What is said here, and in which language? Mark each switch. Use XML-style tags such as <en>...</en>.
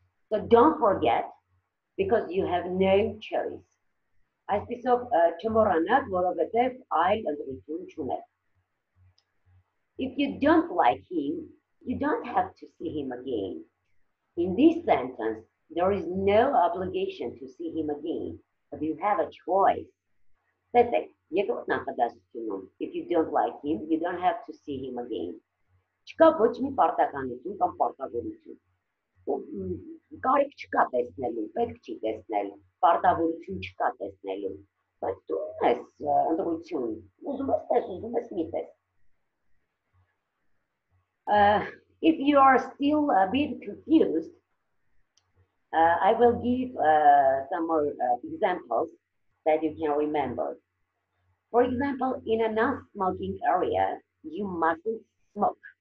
<en>So don't forget because you have no choice.</en> <hy>Այսպիսով չմոռանաք, որովհետև այլ ընտրություն չունեք.</hy> <en>If you don't like him, you don't have to see him again. In this sentence, there is no obligation to see him again, but you have a choice.</en> <hy>Տեսեք, երկրորդ նախադասությունում,</hy> <en>if you don't like him, you don't have to see him again.</en> <hy>Չկա ոչ մի պարտականություն կամ պարտավորություն. Կարիք չկա տեսնելու, պետք չի տեսնել, պարտավորություն չկա տեսնելու, բայց դու ունես ընտրություն, ուզում ես տես, ուզում ես մի տես.</hy> <en>If you are still a bit confused, I will give some more examples that you can remember. For example, in a non-smoking area, you mustn't smoke.</en>